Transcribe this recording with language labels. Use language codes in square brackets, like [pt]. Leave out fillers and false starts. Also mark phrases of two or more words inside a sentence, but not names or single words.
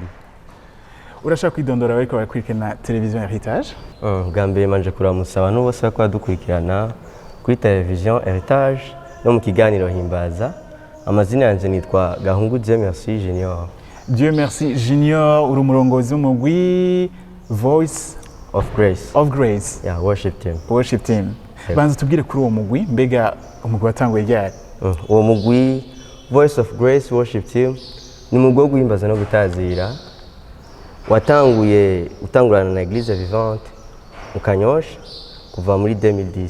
[rn] Urashaka kwidondora bariko barakurikirana televiziyo Heritage? Bwa mbere manje kuramutsa abantu bose bariko badukurikirana kuri televiziyo Heritage no mu kiganiro himbaza. Amazina yanje nitwa Gahungu Dieu Merci Junior. Dieu Merci Junior, uri umurongozi w'umugwi Voice of Grace. Of Grace. [en] Yeah, worship team. Worship team. [rn] Banza tubwire kuri uwo mugwi, mbega umugwi watanguye ryari? Uwo mugwi Voice of Grace Worship Team ni umugwi wo guhimbaza no gutazira utangurana na Église Vivante mu Kanyosha kuva muri 2010.